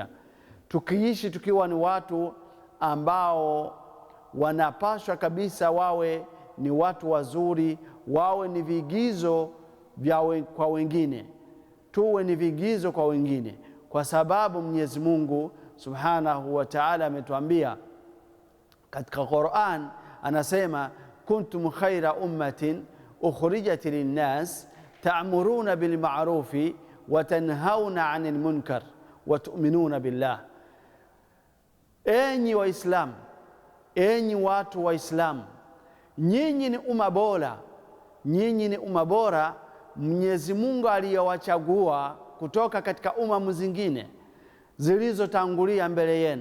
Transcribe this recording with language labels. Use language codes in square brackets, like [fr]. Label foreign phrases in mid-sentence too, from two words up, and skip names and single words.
[sw] Tukiishi tukiwa ni watu ambao wanapaswa kabisa wawe ni watu wazuri, wawe ni vigizo kwa wengine, tuwe ni vigizo kwa wengine, kwa sababu Mwenyezi Mungu [ar] سبحانه وتعالى [sw] ametuambia katika Qur'an, anasema [ar] كنتم خير أمة أخرجت للناس تأمرون بالمعروف وتنهون عن المنكر وتؤمنون بالله. [sw] Enyi Waislamu, enyi watu Waislamu, nyinyi ni umma bora, nyinyi ni umma bora Mwenyezi Mungu aliyowachagua kutoka katika umma zingine zilizotangulia mbele yenu.